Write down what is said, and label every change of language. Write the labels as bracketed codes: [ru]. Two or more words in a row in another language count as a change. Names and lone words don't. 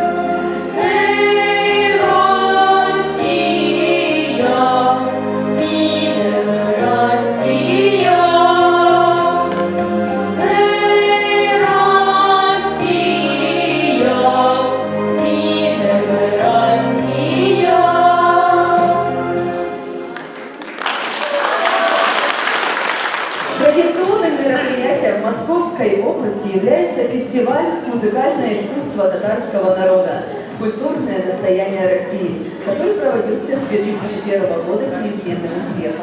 [tt] Эй, Россия, минем Россия. Эй, Россия, минем Россия. [ru] Традиционным мероприятием Московской области является фестиваль «Музыкальное искусство татарского народа. Культурное достояние России», который проводился с 2001 года с неизменным успехом.